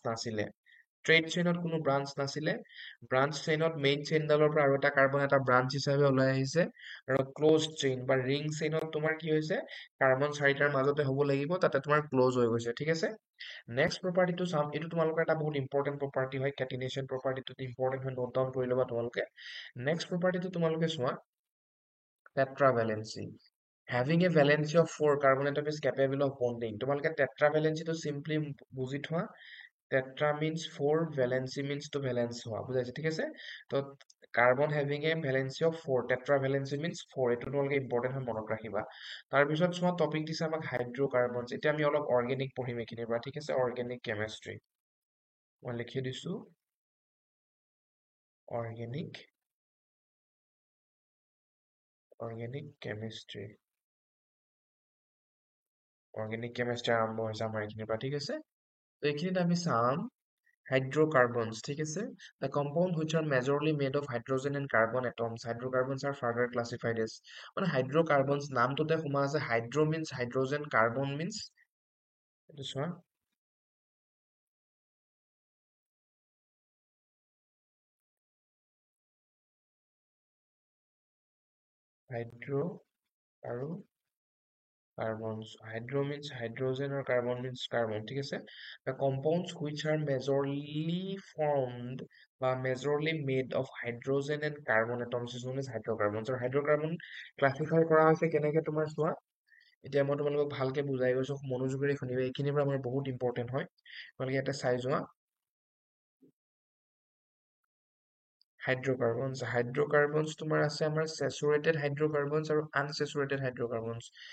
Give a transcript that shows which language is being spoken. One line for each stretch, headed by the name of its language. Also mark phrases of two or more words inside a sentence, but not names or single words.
Assamese: ইয়াতে ব্ৰাঞ্চ নাছিলে,
English: straight chain
Assamese: কোনো ব্ৰাঞ্চ নাছিলে
English: branch chain main chain
Assamese: পৰা আৰু এটা কাৰ্বন এটা ব্ৰাঞ্চ হিচাপে ওলাই আহিছে আৰু
English: close chain
Assamese: বা
English: ring chain
Assamese: তোমাৰ কি হৈছে কাৰ্বন চাৰিটাৰ মাজতে হ'ব লাগিব তাতে তোমাৰ ক্লোজ হৈ গৈছে ঠিক আছে
English: next property
Assamese: চাম এইটো তোমালোকৰ এটা বহুত
English: important property
Assamese: হয়
English: catenation property important
Assamese: হয়
English: note down
Assamese: কৰি ল'বা তোমালোকে
English: next property
Assamese: তোমালোকে চোৱা
English: tetravalency having a valency of 4 carbon atom is capable of bonding
Assamese: তোমালোকে
English: tetravalency to simply
Assamese: বুজি থোৱা
English: tetra means 4 valency means to valence
Assamese: হোৱা বুজাইছে ঠিক আছে তো
English: carbon having a valency of 4 tetravalency means 4
Assamese: এইটো তোমালোকে ইম্পৰ্টেন্ট হয় মনত ৰাখিবা তাৰ পিছত চোৱা টপিক দিছে আমাক হাইড্ৰকাৰ্বনছ এতিয়া আমি অলপ অৰ্গেনিক পঢ়িম এইখিনিৰ পৰা ঠিক আছে
English: organic chemistry
Assamese: মই লিখি দিছো
English: organic chemistry organic chemistry
Assamese: আৰম্ভ হৈছে আমাৰ এইখিনিৰ পৰা ঠিক আছে তো এইখিনিত আমি চাম hydrocarbons ঠিক আছে
English: the compound which are majorly made of hydrogen and carbon atoms hydrocarbons are further classified as
Assamese: মানে hydrocarbons নামটোতে সোমা আছে
English: hydro means hydrogen carbon means
Assamese: এইটো চোৱা
English: hydro আৰু carbons hydro means hydrogen or carbon means carbon
Assamese: ঠিক আছে
English: the compounds which are majorly formed
Assamese: বা
English: majorly made of hydrogen and carbon atoms is known as hydrocarbons
Assamese: আৰু
English: hydrocarbon classify
Assamese: কৰা হৈছে কেনেকে তোমাৰ চোৱা এতিয়া মই তোমালোকক ভালকে বুজাই গৈছো মনোযোগেৰে শুনিবা এইখিনিৰ পৰা আমাৰ বহুত ইম্পৰ্টেন্ট হয় তোমালোকে এটা চাই যোৱা হাইড্ৰকাৰ্বনছ তোমাৰ আছে আমাৰ
English: saturated hydrocarbons
Assamese: আৰু
English: unsaturated hydrocarbons